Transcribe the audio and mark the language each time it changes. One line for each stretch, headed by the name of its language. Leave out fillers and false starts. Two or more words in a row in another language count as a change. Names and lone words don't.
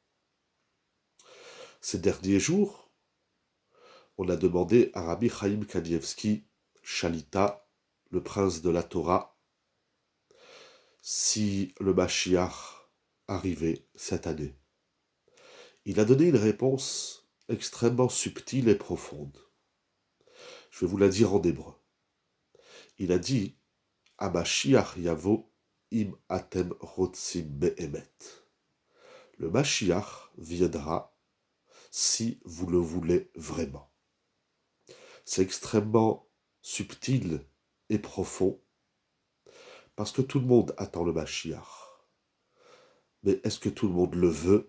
French: Ces derniers jours, on a demandé à Rabbi Chaim Kanievski, Shalita, le prince de la Torah, si le Mashiach arrivait cette année. Il a donné une réponse extrêmement subtile et profonde. Je vais vous la dire en hébreu. Il a dit «
Hebrew: משיח יבוא אם אתם רוצים באמת
French: » Le Mashiach viendra si vous le voulez vraiment. C'est extrêmement subtil et profond parce que tout le monde attend le Mashiach. Mais est-ce que tout le monde le veut?